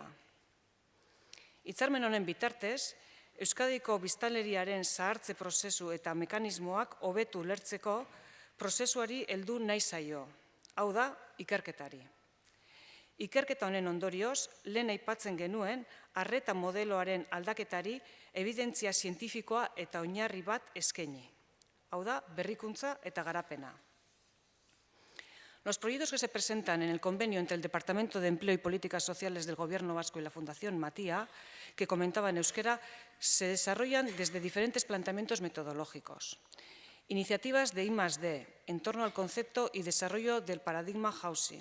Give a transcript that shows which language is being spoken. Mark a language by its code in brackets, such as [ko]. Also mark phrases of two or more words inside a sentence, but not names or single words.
[eu] Hitzarmen honen bitartez, Euskadiko biztanleriaren zahartze prozesu eta mekanismoak hobetu ulertzeko prozesuari heldu nahi zaio, hau da, ikerketari. Ikerketa honen ondorioz, lehen aipatzen genuen, arreta modeloaren aldaketari ebidentzia zientifikoa eta oinarri bat eskaini. Hau da, berrikuntza eta garapena. [es] Los proyectos que se presentan en el convenio entre el Departamento de Empleo y Políticas Sociales del Gobierno Vasco y la Fundación Matia, que comentaba en euskera, se desarrollan desde diferentes planteamientos metodológicos. Iniciativas de I+D en torno al concepto y desarrollo del paradigma housing.